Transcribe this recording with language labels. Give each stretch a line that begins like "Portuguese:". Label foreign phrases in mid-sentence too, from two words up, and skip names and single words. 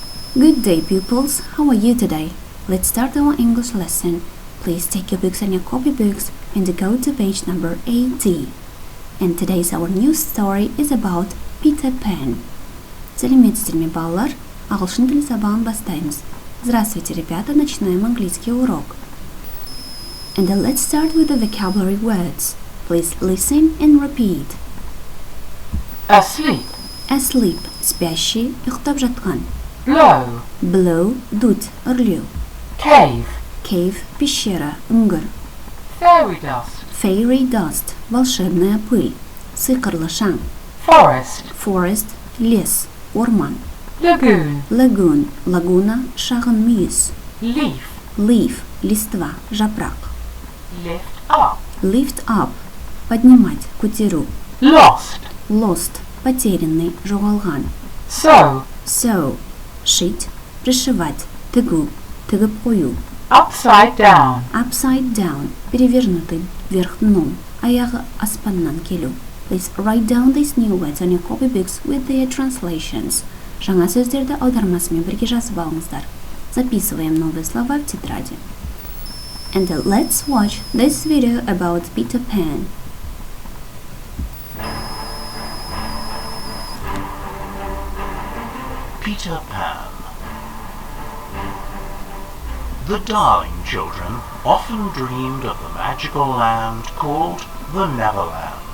English: Good day, pupils. How are you today? Let's start our English lesson. Please take your books and your copybooks and go to page number 80. And today's our new story is about Peter Pan.
Kazakh: Сәлеметсіздер ме, балалар? Ағылшын тілі сабағын бастаймыз.
Russian: Здравствуйте, ребята, начинаем английский урок.
English: And let's start with the vocabulary words. Please listen and repeat. Asleep. Asleep,
Kazakh: спящий, ұйықтап жатқан.
English: Blow. Blow, дуть, үрлеу. Cave. Cave, пещера, үңгір. Fairy dust. Fairy dust,
Russian: волшебная пыль.
Kazakh: Сиқырлы шаң.
English: Forest. Forest, лес, орман. Lagoon. Lagoon,
Kazakh: лагуна, шағын мүйіс.
English: Leaf. Leaf, листва, жапырақ. Lift up. Lift up,
Russian: поднимать, көтеру.
English: Lost. Lost, потерянный, жоғалған. Sew.
Russian: Шить, пришивать,
Kazakh: тігу, тігіп қою.
English: Upside down. Upside down,
Russian: перевернутый, вверх дном,
Kazakh: аяғы аспаннан келу.
English: Please write down these new words on your copybooks with their translations.
Kazakh: Жаңа сөздерді аудармасымен бірге жазып алыңыздар.
Russian: Записываем новые слова в тетради.
English: And let's watch this video about Peter Pan. Peter Pan. The Darling children often dreamed of the magical land called the Neverland.